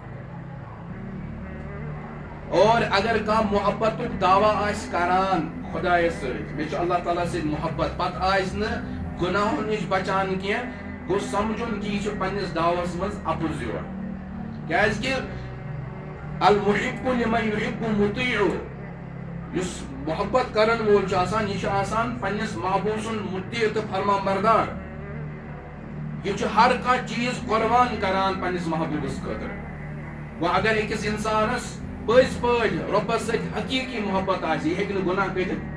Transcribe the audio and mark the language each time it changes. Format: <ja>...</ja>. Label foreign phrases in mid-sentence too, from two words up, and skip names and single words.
<ks>اور اگر کانٛہہ محبتُک دعوا آسہِ کران خۄدایس سۭتۍ، مےٚ چھُ</ks> <ar>اللہ تعالیٰ</ar> <ks>سۭتۍ محبت، پتہٕ آسہِ نہٕ گۄناہو نِش بچان کینٛہہ، گوٚژھ سمجھُن کہِ یہِ چھُ پننِس دعوس منٛز اپُز یِوان. کیٛازِ کہِ</ks> <ar>المحب لمن یحب مطیع،</ar> <ks>یُس محبت کرن وول چھُ آسان یہِ چھُ آسان پننِس محبوٗب سُنٛد مطیع تہٕ فرمان بردار. یہِ چھُ ہر کانٛہہ چیٖز قۄربان کران پننِس محبوٗبس خٲطرٕ. وۄنۍ اگر أکِس انسانس پٔزۍ پٲٹھۍ رۄبس سۭتۍ حقیٖقی محبت آسہِ، یہِ ہیٚکہِ نہٕ گۄناہ کٔرِتھ.</ks>